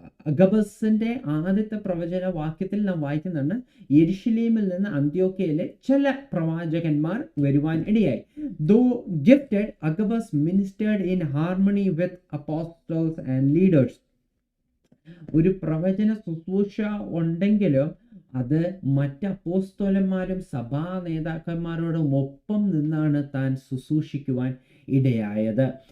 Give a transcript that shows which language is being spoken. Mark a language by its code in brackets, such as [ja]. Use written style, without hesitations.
[ml] അഗബസിന്റെ ആദ്യത്തെ പ്രവചന വാക്യത്തിൽ നാം വായിക്കുന്നുണ്ട്, യെരുശലേമിൽ നിന്ന് അന്ത്യോക്യയിലെ ചില പ്രവാചകന്മാർ വരുവാൻ ഇടയായി. [en] Though gifted, Agabus ministered in harmony with apostles and leaders. [ml] ഒരു പ്രവചന ശുശ്രൂഷ ഉണ്ടെങ്കിലും അത് മറ്റ് അപ്പോസ്തലന്മാരും സഭാ നേതാക്കന്മാരോടും ഒപ്പം നിന്നാണ് താൻ ശുശ്രൂഷിക്കുവാൻ ഇടയായത്.